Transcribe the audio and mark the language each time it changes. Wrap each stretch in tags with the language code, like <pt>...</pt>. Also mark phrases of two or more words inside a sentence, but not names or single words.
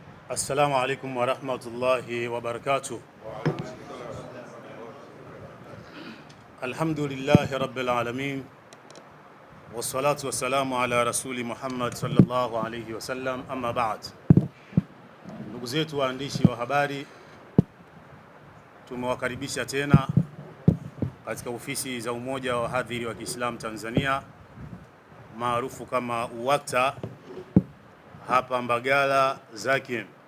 <ar>السلام عليكم ورحمة الله وبركاته. الحمد لله رب العالمين والصلاة والسلام على رسول محمد صلى الله عليه وسلم، أما بعد.</ar> <sw>Ndugu zetu waandishi wa habari, tumewakaribisha tena katika ofisi za Umoja wa Wahadhiri wa Kiislamu Tanzania maarufu kama UWAKTA hapa Mbagala Zakiem.</sw>